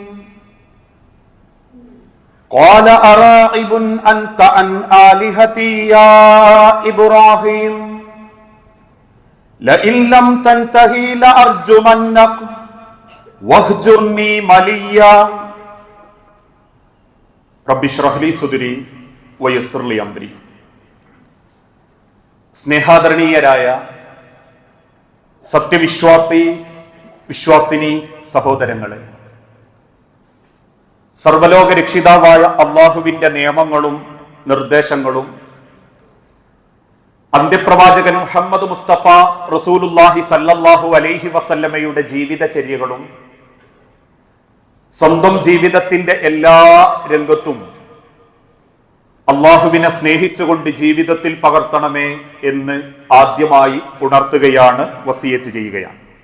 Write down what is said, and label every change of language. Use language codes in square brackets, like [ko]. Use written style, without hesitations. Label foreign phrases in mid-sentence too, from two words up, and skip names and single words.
[ar] قال أراغب أنت عن آلهتي يا إبراهيم لئن لم تنتهي لأرجمنك واهجرني مليا. رب اشرح لي صدري ويسر لي أمري. [ml] സ്നേഹാദരണീയരായ വിശ്വാസിനി സഹോദരങ്ങളെ, സർവലോക രക്ഷിതാവായ അള്ളാഹുവിന്റെ നിയമങ്ങളും നിർദ്ദേശങ്ങളും അന്ത്യപ്രവാചകൻ മുഹമ്മദ് മുസ്തഫ [ar] رسول الله صلى الله عليه [ml] വസല്ലമയുടെ ജീവിതചര്യകളും സ്വന്തം ജീവിതത്തിന്റെ എല്ലാ രംഗത്തും അള്ളാഹുവിനെ സ്നേഹിച്ചുകൊണ്ട് ജീവിതത്തിൽ പകർത്തണമേ എന്ന് ആദ്യമായി ഉണർത്തുകയാണ്, വസിയത്ത് ചെയ്യുകയാണ്.